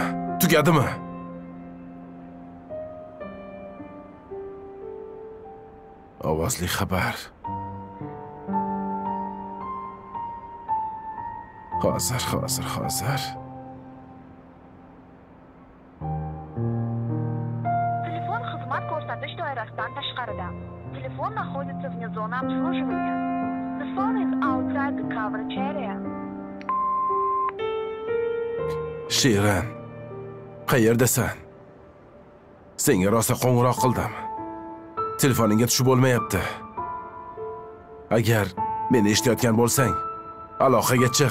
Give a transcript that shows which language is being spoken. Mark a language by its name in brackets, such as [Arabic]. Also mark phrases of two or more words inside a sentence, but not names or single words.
[Uzbek] Tugadimi? Ovozli xabar. Hozir. Telefon xizmat ko'rsatish doirasidan tashqarida. [Russian] Telefon находится вне зоны обслуживания. [English] The phone is outside the coverage area. [Uzbek] Shirin, qayerdasan? Senga rosa qo'ng'iroq qildim. Telefoningga tushib bo'lmayapti. Agar meni eshitayotgan bo'lsang, aloqaga chiq.